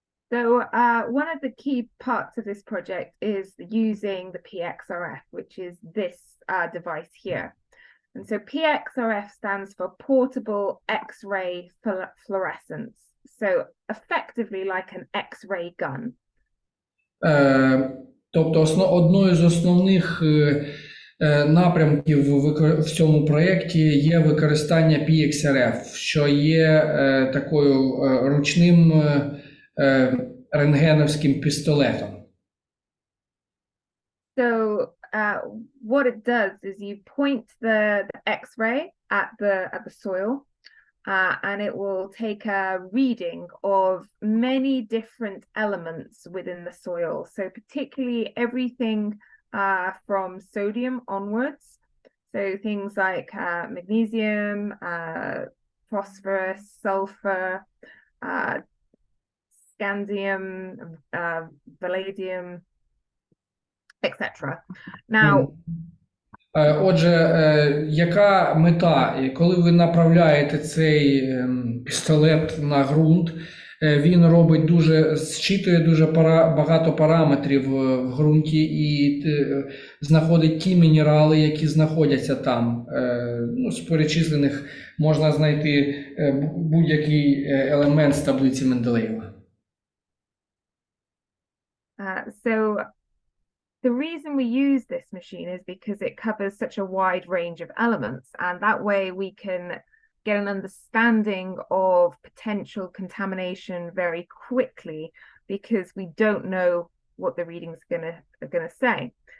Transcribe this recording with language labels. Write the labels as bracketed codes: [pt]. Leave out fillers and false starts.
[en] So one of the key parts of this project is using the PXRF, which is this device here. And so PXRF stands for Portable X-ray Fluorescence. So effectively like an X-ray gun. [uk] Тобто одною з основних напрямків в цьому проєкті є використання PXRF, що є такою ручним рентгеновським пістолетом. [en] So what it does is you point the X-ray at the soil, and it will take a reading of many different elements within the soil. So particularly everything from sodium onwards. So things like magnesium, phosphorus, sulfur, scandium, palladium, etc. Now, [uk] Отже, яка мета? Коли ви направляєте цей пістолет на ґрунт, він робить зчитує дуже багато параметрів в ґрунті і знаходить ті мінерали, які знаходяться там. З перечислених можна знайти будь-який елемент з таблиці Менделеєва. [en] So the reason we use this machine is because it covers such a wide range of elements, and that way we can get an understanding of potential contamination very quickly because we don't know what the readings are gonna say.